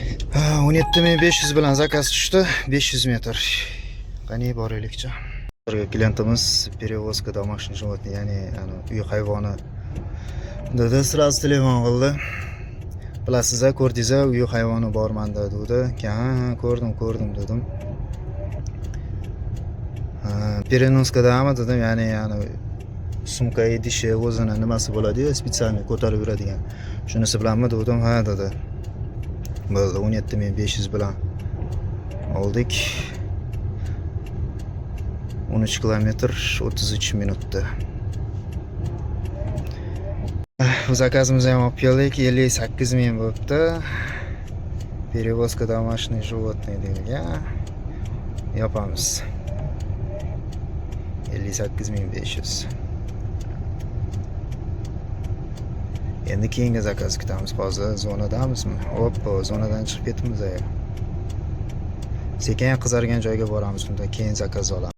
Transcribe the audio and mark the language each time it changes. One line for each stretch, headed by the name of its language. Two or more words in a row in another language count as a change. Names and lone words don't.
Uzbek: 17.500 bilan zakaz tushdi. 500 metr. Qani boraylikcha. Klientimiz
Russian: перевозка домашних животных,
Uzbek: ya'ni uy hayvoni dedi. Сразу telefon qildi. Bilasiz-a, ko'rdingiz-a, uy hayvoni borman dedi. Ha, ko'rdim dedim. Переноскадami dedim, ya'ni sumka idishi o'zini nimasi bo'ladi-yu, spetsialniy ko'tarib yuradigan. Shunisi bilanmi dedim. Ha dedi. Bo'ldi, 17.500 bilan oldik. 13 kilometr 33 minutda. Zakazimizni ham olib keldik. 58 ming bo'libdi.
Russian: Перевозка домашних животных degan.
Uzbek: Yapamiz. 58.500. Endi keyingi zakaz kutamiz. Hozir zonadamizmi? Hoppa, zonadan chiqib ketamiz. Sekin qizargan joyga boramiz, unda keyin zakaz olamiz.